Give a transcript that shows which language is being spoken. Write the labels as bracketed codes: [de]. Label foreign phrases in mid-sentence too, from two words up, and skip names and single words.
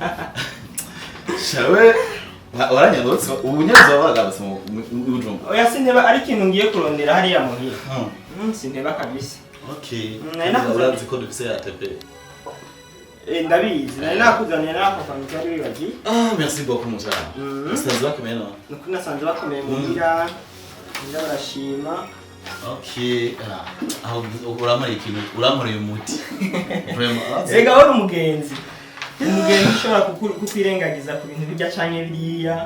[rn] Shawe waranyandotse ubunyazo wagarutse mu Bujumbura. Oya sinteba ari kintu ngiye kurondera hariya muhira. Sinteba kabisa. Okay. Urazi ko dufise ya TP. Ndabizi. Nari nakuzaniye nako kamutari wibaji. [fr] Merci beaucoup mon cher. [rn] Musanze bakomeye no. Nuko nasanze bakomeye muhira. Ndabashima. Okay. Aho uramara ikintu uramara umuti. Vraiment. Ega wari umugenzi. Umugenzi ushobora kukwirengagiza ku bintu bijya canke biriya.